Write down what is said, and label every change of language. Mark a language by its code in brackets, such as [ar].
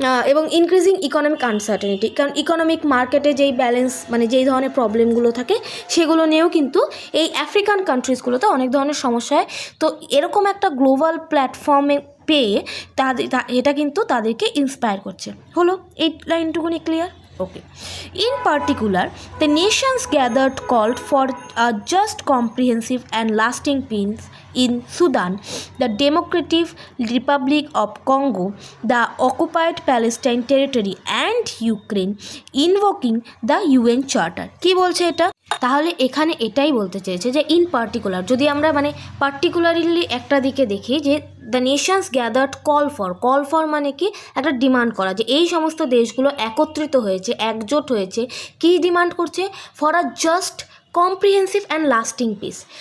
[bn] এবং increasing economic uncertainty, কারণ economic মার্কেটে যেই ব্যালেন্স মানে যেই ধরনের প্রবলেমগুলো থাকে সেগুলো নিয়েও কিন্তু এই আফ্রিকান কান্ট্রিজগুলোতে অনেক ধরনের সমস্যা হয়। তো এরকম একটা গ্লোবাল প্ল্যাটফর্মে পেয়ে এটা কিন্তু তাদেরকে ইন্সপায়ার করছে। হলো, এই লাইনটুকুনি clear? Okay. [en] In particular, the nations gathered called for a just, comprehensive and lasting peace in Sudan, the Democratic Republic of Congo, the occupied Palestine territory and Ukraine, invoking the UN Charter. [bn] কি বলছে এটা? তাহলে এখানে এটাই বলতে চেয়েছে যে in particular, যদি আমরা মানে পার্টিকুলারলি একটা দিকে দেখি যে the Nations gathered call for মানে কি, একটা ডিমান্ড করা, যে এই সমস্ত দেশগুলো একত্রিত হয়েছে, একজোট হয়েছে, কি ডিমান্ড করছে, for a just, comprehensive and lasting piece.